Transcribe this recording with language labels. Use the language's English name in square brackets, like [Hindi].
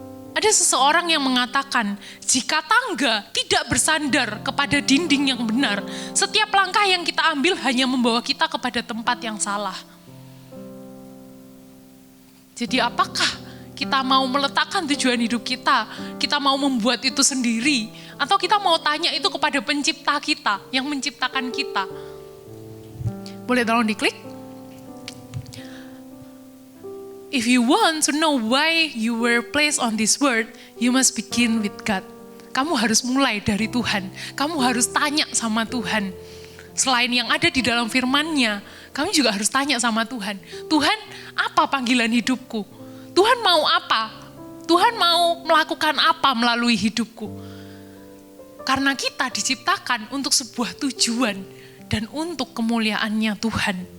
[Indonesian] Ada seseorang yang mengatakan, jika tangga tidak bersandar kepada dinding yang benar, setiap langkah yang kita ambil hanya membawa kita kepada tempat yang salah. Jadi apakah kita mau meletakkan tujuan hidup kita mau membuat itu sendiri, atau kita mau tanya itu kepada pencipta kita, yang menciptakan kita? Boleh tolong diklik? [English] If you want to know why you were placed on this world, you must begin with God. [Indonesian] Kamu harus mulai dari Tuhan. Kamu harus tanya sama Tuhan. Selain yang ada di dalam firman-Nya, kamu juga harus tanya sama Tuhan. Tuhan, apa panggilan hidupku? Tuhan mau apa? Tuhan mau melakukan apa melalui hidupku? Karena kita diciptakan untuk sebuah tujuan dan untuk kemuliaannya Tuhan.